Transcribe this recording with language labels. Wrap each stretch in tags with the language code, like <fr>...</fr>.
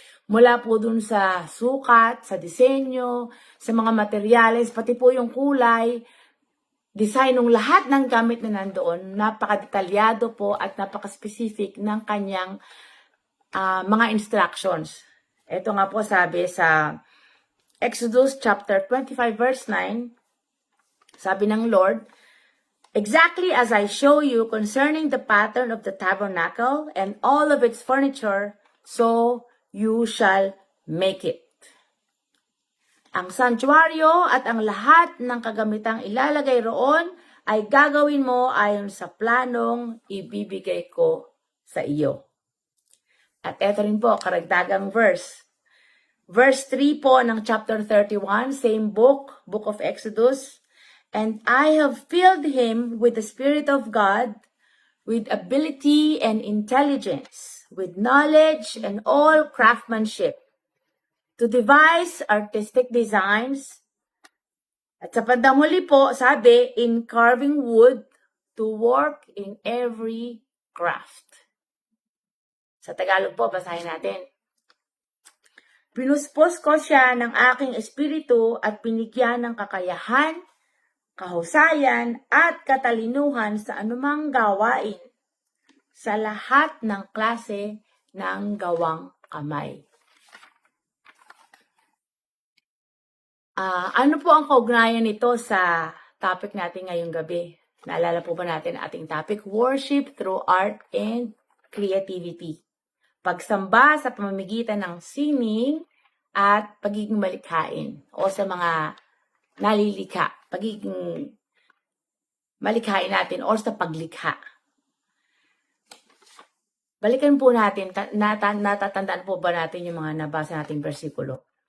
<tl>Mula po dun sa sukat, sa disenyo, sa mga materyales, pati po yung kulay, design ng lahat ng gamit na nandoon, napaka-detalyado po at napaka-specific ng kanyang mga instructions. Ito nga po sabi sa</tl> <en>Exodus chapter 25 verse 9,</en> <tl>sabi ng</tl> <en>Lord, exactly as I show you concerning the pattern of the tabernacle and all of its furniture, so you shall make it.</en> <tl>Ang santuaryo at ang lahat ng kagamitang ilalagay roon ay gagawin mo ayon sa planong ibibigay ko sa iyo. At eto rin po, karagdagang</tl> <en>verse. verse 3</en> <tl>po ng</tl> <en>chapter 31, same book, Book of Exodus. And I have filled him with the Spirit of God, with ability and intelligence, with knowledge and all craftsmanship, to devise artistic designs.</en> <tl>At sa bandang huli po, sabi,</tl> <en>in carving wood, to work in every craft.</en> <tl>Sa Tagalog po, basahin natin. Pinuspos ko siya ng aking espiritu at binigyan ng kakayahan, kahusayan at katalinuhan sa anumang gawain, sa lahat ng klase ng gawang kamay. Ano po ang kaugnayan nito sa topic natin ngayong gabi? Naalala po ba natin ating topic?</tl> <en>Worship through art and creativity.</en> <tl>Pagsamba sa pamamagitan ng singing at pagiging malikhain o sa mga nalilikha, pagiging malikhain natin o sa paglikha. Balikan po natin, natatandaan po ba natin yung mga nabasa nating bersikulo?</tl>